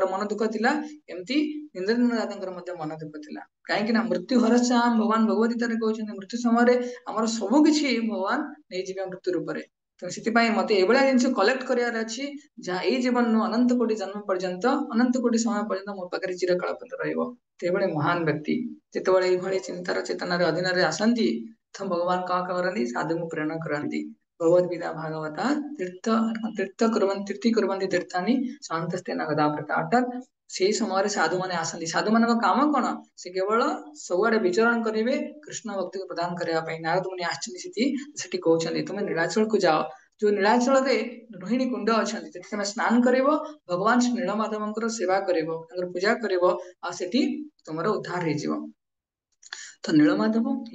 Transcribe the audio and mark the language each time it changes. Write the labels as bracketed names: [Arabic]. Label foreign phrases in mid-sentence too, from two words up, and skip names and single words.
[Odia] ମନ ଦୁଃଖ ଥିଲା ଏମିତି ଇନ୍ଦ୍ରଦ୍ୟୁମ୍ନ ରାଜାଙ୍କର ମଧ୍ୟ ମନ ଦୁଃଖ ଥିଲା କାହିଁକି ନା ମୃତ୍ୟୁ ହରଶ୍ୟାମ ଭଗବାନ ଭଗବତ ଗୀତାରେ କହୁଛନ୍ତି ମୃତ୍ୟୁ ସମୟରେ ଆମର ସବୁ କିଛି ଭଗବାନ ନେଇଯିବେ ମୃତ୍ୟୁ ରୂପରେ ତେଣୁ ସେଥିପାଇଁ ମତେ ଏଇଭଳିଆ ଜିନିଷ କଲେକ୍ଟ କରିବାର ଅଛି ଯାହା ଏଇ ଜୀବନରୁ ଅନନ୍ତ କୋଟି ଜନ୍ମ ପର୍ଯ୍ୟନ୍ତ ଅନନ୍ତ କୋଟି ସମୟ ପର୍ଯ୍ୟନ୍ତ ମୋ ପାଖରେ ଚିରକାଳ ପର୍ଯ୍ୟନ୍ତ ରହିବ ସେଭଳି ମହାନ ବ୍ୟକ୍ତି ଯେତେବେଳେ ଏଇଭଳି ଚିନ୍ତାର ଚେତନାର ଅଧୀନରେ ଆସନ୍ତି ତ ଭଗବାନ କଣ କରନ୍ତି ସାଧୁଙ୍କୁ ପ୍ରେରଣା କରନ୍ତି भगवद गीता भागवता [Sanskrit] तीर्थी कुर्वन्ति तीर्थानि शान्तस्तेन गदा प्रकाटक [Odia] ସେଇ ସମୟରେ ସାଧୁ ମାନେ ଆସନ୍ତି ସାଧୁ ମାନଙ୍କ କାମ କଣ ସେ କେବଳ ସବୁଆଡେ ବିଚରଣ କରିବେ କୃଷ୍ଣ ଭକ୍ତିକୁ ପ୍ରଦାନ କରିବା ପାଇଁ ନାରଦ ମୁନି ଆସିଛନ୍ତି ସେଠି କହୁଛନ୍ତି ତୁମେ ନୀଳାଚଳକୁ ଯାଅ ଯୋଉ ନୀଳାଚଳରେ ରୋହିଣୀ କୁଣ୍ଡ ଅଛନ୍ତି ସେଠି ତମେ ସ୍ନାନ କରିବ ଭଗବାନ ଶ୍ରୀ ନୀଳମାଧବଙ୍କର ସେବା କରିବ ତାଙ୍କର ପୂଜା କରିବ ଆଉ ସେଠି ତମର ଉଦ୍ଧାର ହେଇଯିବ ତ ନୀଳମାଧବ ଇଏ